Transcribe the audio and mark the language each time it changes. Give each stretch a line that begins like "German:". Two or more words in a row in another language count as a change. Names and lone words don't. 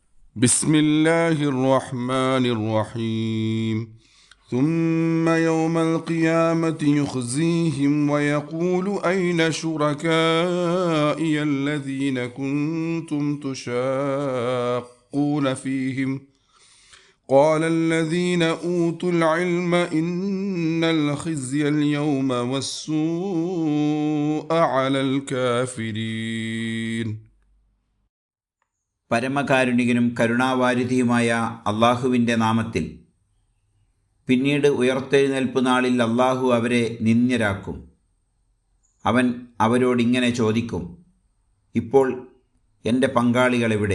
Arabic: بسم الله الرحمن الرحيم ثم يوم القيامة يخزيهم ويقول أين شركائي الذين كنتم تشاقون فيهم قال الذين أوتوا العلم إن الخزي اليوم والسوء على الكافرين.
Malayalam: പരമകാരുണികനും കരുണാവാരിധിയുമായ അള്ളാഹുവിൻ്റെ നാമത്തിൽ. പിന്നീട് ഉയർത്തെഴുന്നേൽപ്പ് നാളിൽ അള്ളാഹു അവരെ നിന്ദ്യരാക്കും. അവൻ അവരോടിങ്ങനെ ചോദിക്കും, ഇപ്പോൾ എൻ്റെ പങ്കാളികളെവിടെ?